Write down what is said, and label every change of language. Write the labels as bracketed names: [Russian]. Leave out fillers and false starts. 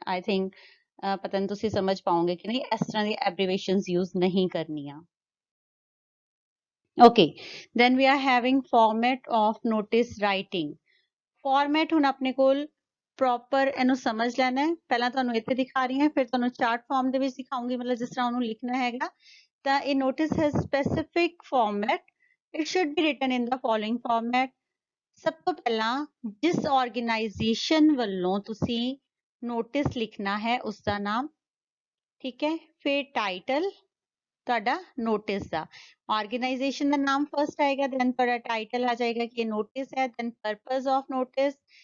[Punjabi] I think ਪਤਾ ਨਹੀਂ ਤੁਸੀਂ ਸਮਝ ਪਾਓਗੇ ਕਿ ਨਹੀਂ, ਇਸ ਤਰ੍ਹਾਂ ਦੀ abbreviations use ਨਹੀਂ ਕਰਨੀਆਂ. [English] Okay, then we are having format of notice writing. [Punjabi] Format ਹੁਣ ਆਪਣੇ ਕੋਲ proper ਇਹਨੂੰ ਸਮਝ ਲੈਣਾ ਹੈ, ਪਹਿਲਾਂ ਤੁਹਾਨੂੰ ਇੱਥੇ ਦਿਖਾ ਰਹੀ ਹਾਂ, ਫਿਰ ਤੁਹਾਨੂੰ ਚਾਰਟ ਫਾਰਮ ਦੇ ਵਿੱਚ ਦਿਖਾਉਂਗੀ, ਮਤਲਬ ਜਿਸ ਤਰ੍ਹਾਂ ਉਹਨੂੰ ਲਿਖਣਾ ਹੈਗਾ। ਤਾਂ ਇਹ [English] notice has specific format. It should be written in the following format. [Punjabi] ਸਭ ਤੋਂ ਪਹਿਲਾਂ ਜਿਸ organization ਵੱਲੋਂ ਤੁਸੀਂ notice ਲਿਖਣਾ ਹੈ ਉਸਦਾ ਨਾਮ, ਠੀਕ ਹੈ, ਫਿਰ title ਤੁਹਾਡਾ ਨੋਟਿਸ ਦਾ, ਆਰਗੇਨਾਈਜੇਸ਼ਨ ਦਾ ਨਾਮ ਫਸਟ ਆਏਗਾ, ਦੈਨ ਤੁਹਾਡਾ ਟਾਈਟਲ ਆ ਜਾਏਗਾ ਕਿ ਇਹ ਨੋਟਿਸ ਹੈ, [English] then purpose of notice,